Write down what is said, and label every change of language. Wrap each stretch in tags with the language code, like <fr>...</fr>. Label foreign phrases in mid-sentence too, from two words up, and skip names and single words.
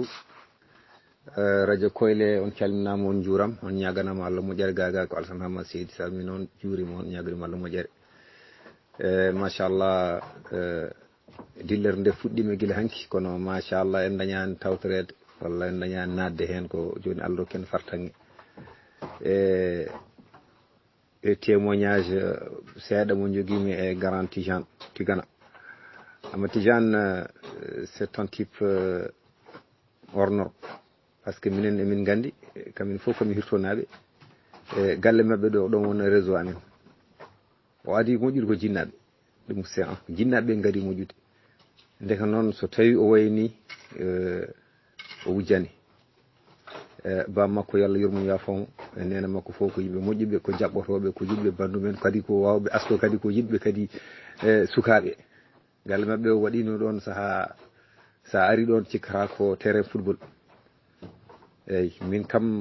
<ff>Radio Koyle on calminama on juuram on ñaganama Allah moƴƴere gaga ko Alassane Hamma Seydi salmi noon juurima on ñaganima Allah moƴƴere machallah dillere nde fuɗɗima guila hanki kono machallah en dañani tawtorede walla en dañani nadde hen ko joni Allah ken fartange e témoignage seeɗa mo joguimi e Grand Tijane Tigana. Ama Tijane</ff> <fr>c'est un type hors norme parce que</fr> <ff>minen emin gandi kamin fof komi hirtonaɓe e galle mabɓe ɗo ɗon won réseau amen o adi moƴƴude ko jinnaɓe ɗum</ff> <fr>c'est un</fr> <ff>jinnaɓe gadi moƴƴude ndeka noon so tawi o wayni o wujjani bam makko yo Allah yurmo yafomo e nena makko fof ko yimɓe moƴƴuɓe ko jaɓɓotoɓe ko yiɗɓe bandumen kadi ko wawɓe asto kadi ko yiɗɓe kadi sukaɓe galle mabɓe o waɗino ɗon saaha sa ari ɗon cikkata ko</ff> <fr>terrain football</fr> <ff>eyyi min kam</ff>